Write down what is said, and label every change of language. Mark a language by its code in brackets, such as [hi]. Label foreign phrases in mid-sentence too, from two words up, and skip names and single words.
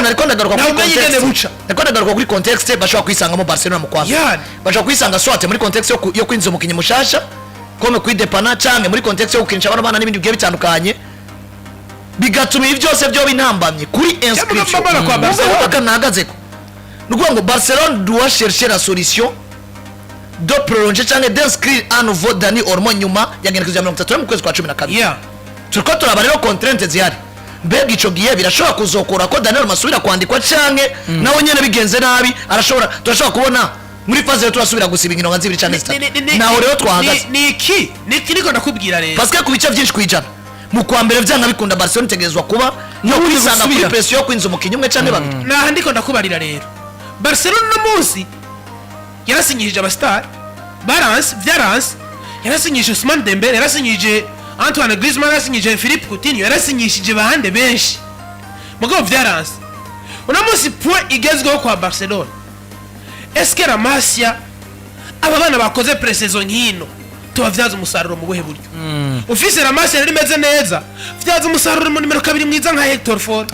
[rn] ariko ndagaruka kuri context bashobora kwisangamo Barcelona mu kwamba bashobora kwisanga swate muri context yo kwinjiza umukinyi mushasha kome kwidepana canke muri context yo gukinisha abana n'ibindi bigiye bitandukanye bigatuma ibi byose byo binambamye kuri inscription kwa Barcelona bakanahagazeko nukuvuga ngo Barcelone [fr] doit chercher la solution de prolonger [rn] cyangwa [fr] d'inscrire à nouveau [rn] Dani Olmo nyuma ya genekerezo ya 30 mu kwezi kwa 12 turiko turaba rero contrainte zihari mbega ico gihe birashobora kuzokora ko Dani Olmo asubira kwandikwa canke nawe nyene bigenze nabi turashobora kubona muri faze yo turasubira gusiba inkino nka 2 canke 3 naho rero twahagaze niki niko ndakubwira rero parce que ku bice byinshi kwijana mu kwa mbere vyanga bikunda Barcelona tegezwa kuba no kwisanga kuri pression yo kwinza umukinyi umwe canke babiri naho ndiko ndakubarira rero Barcelona no munsi yarasinyije abastar Valence yarasinyije Ousmane Dembele yarasinyije Antoine Griezmann yarasinyije Philippe Coutinho yarasinyije bahande benshi mugabo Valence una munsi point igezweho kwa Barcelona eske la Masia aba bana bakoze pre-saison nkino tubavyaza umusaruro mu buhe buryo ufise la Masia riri meze neza vyaza umusaruro mu numero 2 mwiza nka Hector Ford